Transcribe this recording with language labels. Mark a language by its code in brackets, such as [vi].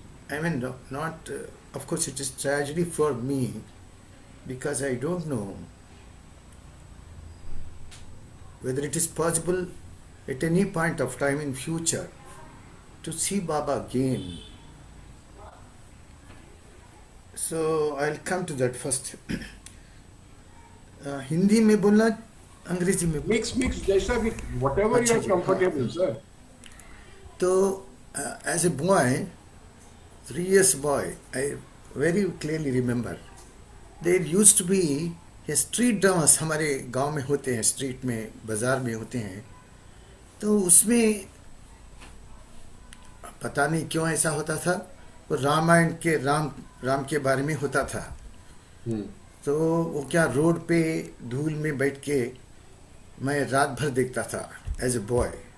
[en] I mean, not, of course, it is tragedy for me, because I don't know whether it is possible at any point of time in future to see Baba again. So I'll come to that first. [hi] Hindi में बोलना, अंग्रेजी में [en] Mix, [hi] जैसा भी, [en] whatever you are comfortable, sir. So, as a boy, 3 years boy, I very clearly remember, there used to be a street dance. [hi] हमारे गांव में होते हैं, स्ट्रीट में, बाजार में होते हैं. तो उसमें पता नहीं क्यों ऐसा होता था, वो रामायण के राम के बारे में होता था. तो वो क्या रोड पे धूल में बैठ के मैं रात भर देखता था [en] As a boy.